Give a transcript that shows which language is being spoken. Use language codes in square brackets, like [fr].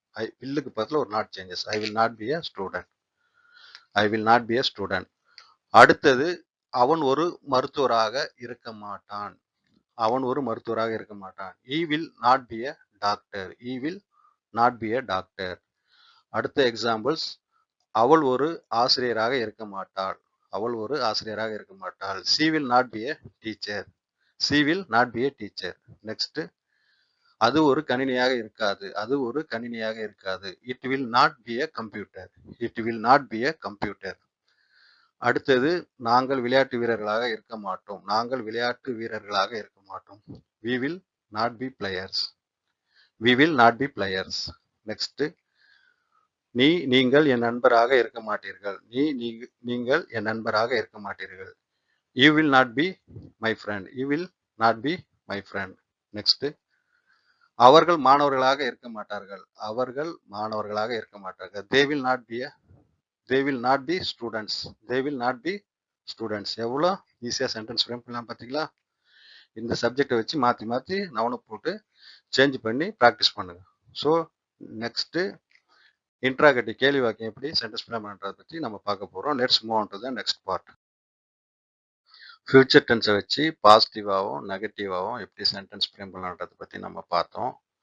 [en] I [ta] வில்லுக்கு பக்கத்தில் ஒரு [en] Not changes. I will not be a student. I will not be a student. [ta] அடுத்தது, அவன் ஒரு மருத்துவராக இருக்க மாட்டான். அவன் ஒரு மருத்துவராக இருக்க மாட்டான். [en] he will not be a doctor. he will not be a doctor. [ta] அடுத்த எக்ஸாம்பிள்ஸ், அவள் ஒரு ஆசிரியராக இருக்க மாட்டாள். அவள் ஒரு ஆசிரியராக இருக்க மாட்டாள். [en] she will not be a teacher. she will not be a teacher. Next, [ta] அது ஒரு கணினியாக இருக்காது. அது ஒரு கணினியாக இருக்காது. [en] It will not be a computer. It will not be a computer. [ta] அடுத்தது, நாங்கள் விளையாட்டு வீரர்களாக இருக்க மாட்டோம். நாங்கள் விளையாட்டு வீரர்களாக இருக்க மாட்டோம். [en] we will not be players. we will not be players. [ta] Next, நீங்கள் என் நண்பராக இருக்க மாட்டீர்கள். நீங்கள் என் நண்பராக இருக்க மாட்டீர்கள். [en] you will not be my friend. you will not be my friend. [ta] Next, அவர்கள் மாணவர்களாக இருக்க மாட்டார்கள். அவர்கள் மாணவர்களாக இருக்க மாட்டார்கள். [en] they will not be students. they will not be students. [ta] எவ்வளோ ஈஸியா சென்டென்ஸ் ஃப்ரேம் பண்ணலாம் பார்த்தீங்களா? இந்த சப்ஜெக்டை வச்சு மாற்றி மாற்றி நவனை போட்டு சேஞ்ச் பண்ணி ப்ராக்டிஸ் பண்ணுங்க. ஸோ நெக்ஸ்ட், இன்ட்ராகேட்டிவ் கேள்வி வாக்கியம் எப்படி சென்டென்ஸ் ஃப்ரேம் பண்ணுறதை பற்றி நம்ம பார்க்க போகிறோம். [en] Let's move on to the next part. [ta] Future டென்ஸை வச்சு பாசிட்டிவாகவும் நெகட்டிவாகவும் எப்படி சென்டென்ஸ் ஃப்ரேம் பண்ணலான்றதை பற்றி நம்ம பார்த்தோம்.